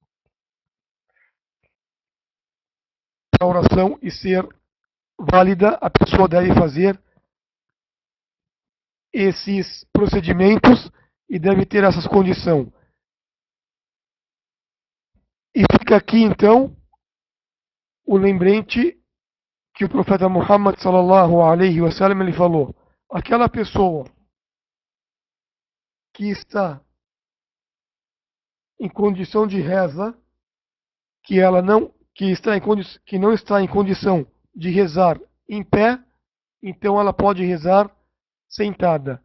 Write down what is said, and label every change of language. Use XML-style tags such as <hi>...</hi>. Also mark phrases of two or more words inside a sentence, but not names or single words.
<pt>Para a oração e ser válida, a pessoa deve fazer esses procedimentos e deve ter essas condições. E fica aqui então o lembrete que o profeta Muhammad</pt> <ar>صلى الله عليه وسلم</ar> <pt>ele falou: aquela pessoa que está em condição de reza, que ela não que não está em condição de rezar em pé, então ela pode rezar sentada.</pt>